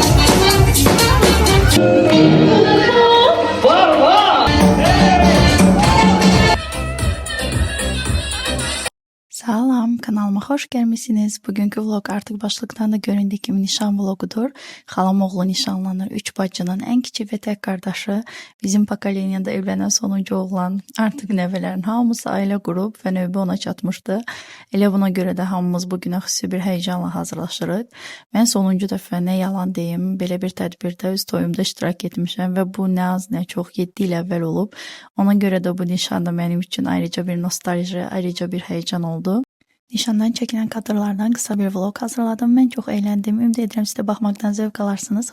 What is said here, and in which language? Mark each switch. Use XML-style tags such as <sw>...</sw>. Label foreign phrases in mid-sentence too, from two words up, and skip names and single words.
<tr>Salam, kanalıma hoş gelmişsiniz. Bugünkü vlog artık başlıktan da göründüğü gibi nişan vlogudur.</tr> <az>Xalam oğlu nişanlanır.</az> <tr>3 bacının en küçük ve tek kardeşi. Bizim pokoleniyada evlenen sonuncu oğlan.</tr> <az>Artık nəvələrin hamısı ailə qurub və növbə ona çatmışdı. Elə buna görə də hamımız bugünə xüsusi bir heyecanla hazırlaşırıq. Mən sonuncu dəfə nə yalan deyim, belə bir tədbirdə öz toyumda iştirak etmişəm və bu nə az nə çox 7 il əvvəl olub. Ona görə də bu nişan da mənim üçün ayrıca bir nostalji, ayrıca bir heyecan oldu.</az> <tr>Nişandan çekilen kadrlardan kısa bir vlog hazırladım. Ben çok eğlendim. Ümid ederim siz de bakmaktan zevk alarsınız.</tr>